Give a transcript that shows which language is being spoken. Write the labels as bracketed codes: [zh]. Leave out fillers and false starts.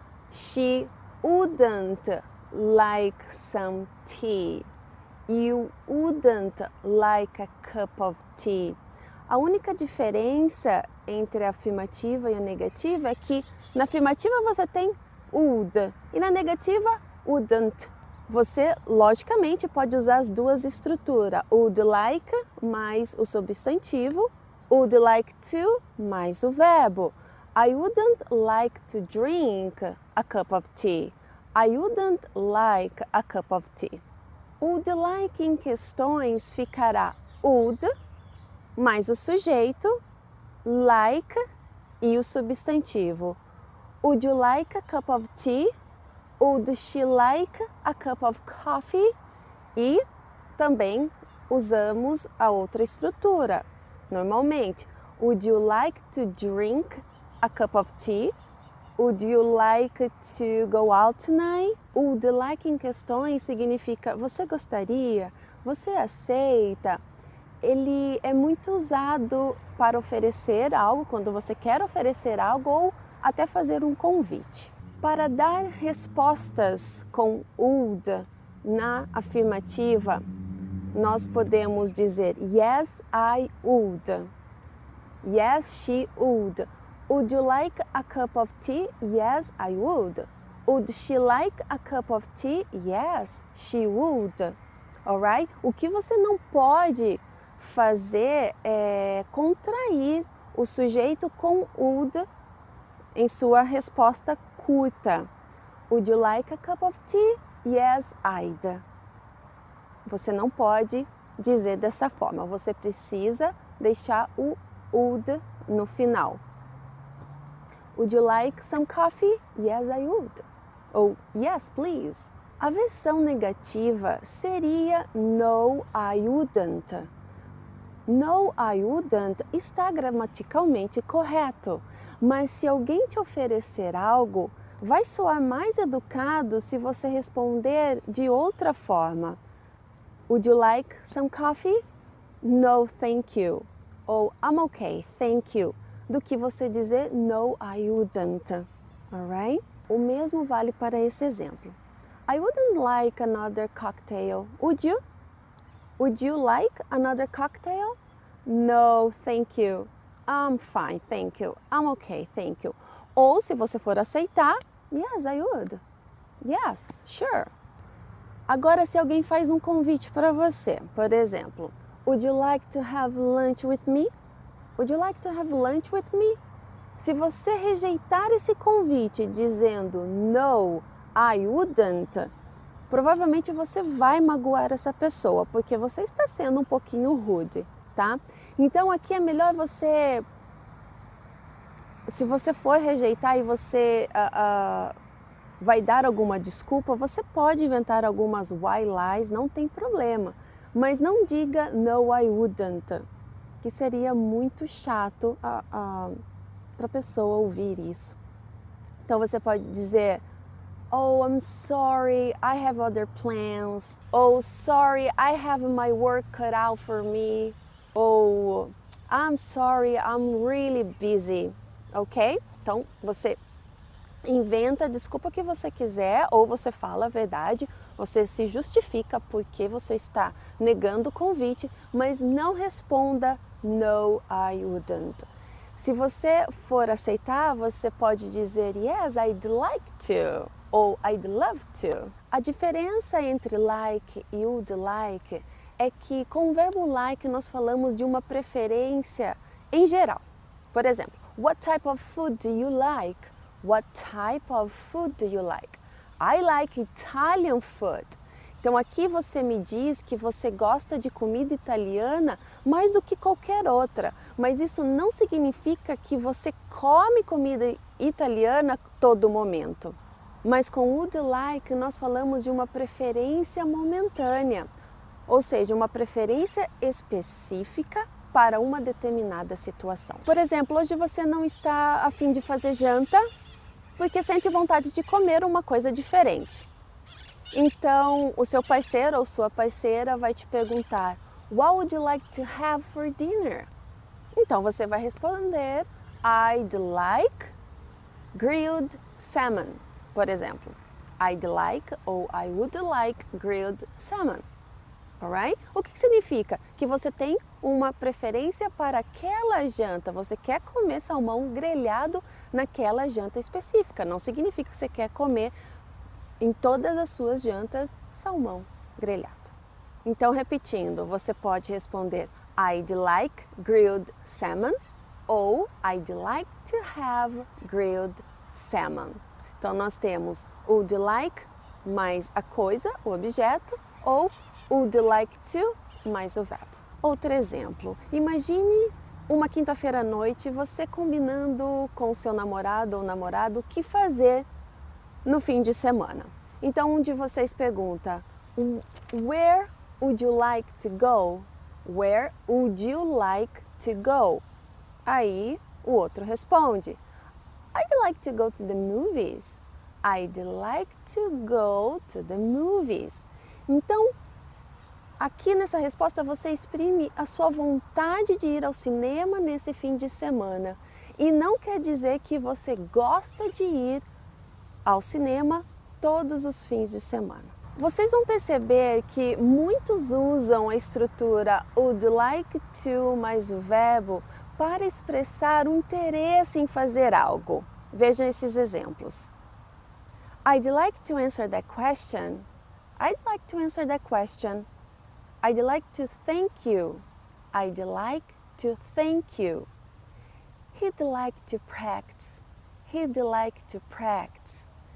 [en] She wouldn't like some tea. You wouldn't like a cup of tea. [pt] A única diferença entre a afirmativa e a negativa é que na afirmativa você tem would e na negativa wouldn't. Você, logicamente, pode usar as duas estruturas, would like mais o substantivo, would like to mais o verbo. [en] I wouldn't like to drink a cup of tea. I wouldn't like a cup of tea. [pt] Would like em questões ficará would mais o sujeito, like e o substantivo. [en] Would you like a cup of tea? Would she like a cup of coffee? [pt] E também usamos a outra estrutura. [en] Normalmente, would you like to drink a cup of tea? Would you like to go out tonight? [pt] Would you like em questões significa você gostaria, você aceita. Ele é muito usado para oferecer algo, quando você quer oferecer algo ou até fazer um convite. Para dar respostas com would na afirmativa, nós podemos dizer [en] yes, I would. Yes, she would. Would you like a cup of tea? Yes, I would. Would she like a cup of tea? Yes, she would. Alright? [pt] O que você não pode fazer é contrair o sujeito com would em sua resposta curta. [en] Would you like a cup of tea? Yes, I'd. [pt] Você não pode dizer dessa forma. Você precisa deixar o would no final. [en] Would you like some coffee? Yes, I would. [pt] Ou [en] yes, please. [pt] A versão negativa seria [en] no, I wouldn't. No, I wouldn't [pt] está gramaticalmente correto, mas se alguém te oferecer algo, vai soar mais educado se você responder de outra forma. [en] Would you like some coffee? No, thank you. [pt] Ou [en] I'm okay, thank you. [pt] Do que você dizer [en] no, I wouldn't. [pt] Alright? O mesmo vale para esse exemplo. [en] I wouldn't like another cocktail. Would you? Would you like another cocktail? No, thank you. I'm fine, thank you. I'm okay, thank you. [pt] Ou se você for aceitar, [en] yes, I would. Yes, sure. [pt] Agora, se alguém faz um convite para você, por exemplo, [en] would you like to have lunch with me? Would you like to have lunch with me? [pt] Se você rejeitar esse convite dizendo [en] no, I wouldn't, [pt] provavelmente você vai magoar essa pessoa, porque você está sendo um pouquinho rude, tá? Então aqui é melhor você, se você for rejeitar e você vai dar alguma desculpa, você pode inventar algumas why lies, não tem problema. Mas não diga [en] no, I wouldn't, [pt] que seria muito chato para a pessoa ouvir isso. Então você pode dizer, [en] oh, I'm sorry, I have other plans. Oh, sorry, I have my work cut out for me. Oh, I'm sorry, I'm really busy. Ok? [pt] Então você inventa a desculpa que você quiser ou você fala a verdade, você se justifica porque você está negando o convite, mas não responda [en] no, I wouldn't. [pt] Se você for aceitar, você pode dizer [en] yes, I'd like to [pt] ou [en] I'd love to. [pt] A diferença entre like e would like é que com o verbo like nós falamos de uma preferência em geral. Por exemplo, [en] what type of food do you like? What type of food do you like? I like Italian food. [pt] Então aqui você me diz que você gosta de comida italiana mais do que qualquer outra, mas isso não significa que você come comida italiana todo momento. Mas com would like nós falamos de uma preferência momentânea, ou seja, uma preferência específica para uma determinada situação. Por exemplo, hoje você não está a fim de fazer janta porque sente vontade de comer uma coisa diferente. Então, o seu parceiro ou sua parceira vai te perguntar, [en] what would you like to have for dinner? [pt] Então, você vai responder, [en] I'd like grilled salmon, [pt] por exemplo. [en] I'd like [pt] ou [en] I would like grilled salmon. Alright? [pt] O que significa? Que você tem uma preferência para aquela janta, você quer comer salmão grelhado naquela janta específica. Não significa que você quer comer em todas as suas jantas salmão grelhado. Então, repetindo, você pode responder [en] I'd like grilled salmon [pt] ou [en] I'd like to have grilled salmon. [pt] Então, nós temos would like mais a coisa, o objeto, ou would like to mais o verbo. Outro exemplo, imagine uma quinta-feira à noite, você combinando com o seu namorado ou namorado o que fazer no fim de semana. Então, um de vocês pergunta, [en] Where would you like to go? Where would you like to go? [pt] Aí, o outro responde, [en] I'd like to go to the movies. I'd like to go to the movies. [pt] Então, aqui nessa resposta você exprime a sua vontade de ir ao cinema nesse fim de semana. E não quer dizer que você gosta de ir ao cinema todos os fins de semana. Vocês vão perceber que muitos usam a estrutura would like to mais o verbo para expressar um interesse em fazer algo. Vejam esses exemplos. [en] I'd like to answer that question. I'd like to answer that question. I'd like to thank you. I'd like to thank you. He'd like to practice. He'd like to practice.